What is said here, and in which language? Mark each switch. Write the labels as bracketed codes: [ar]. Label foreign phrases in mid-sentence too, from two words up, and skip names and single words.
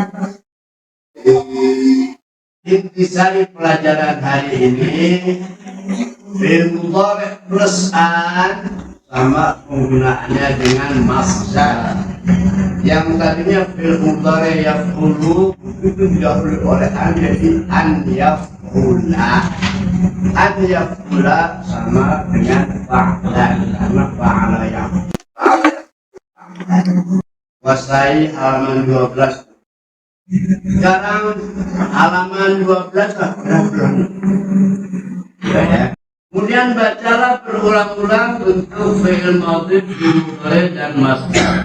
[id] Intisari pelajaran hari ini [ar] فعل مضارع' [id] plus an sama penggunaannya dengan masdar. Yang tadinya [ar] فعل مضارع يفعل [id] itu didahului oleh an, jadi [ar] أن يفعل. أن يفعل [id] sama dengan fa'la, karena fa'la yang Wasai halaman 12. Sekarang halaman 12 ya. Kemudian bacalah berulang-ulang untuk [ar] فعل ماض، مضارع' [id] dan masdar.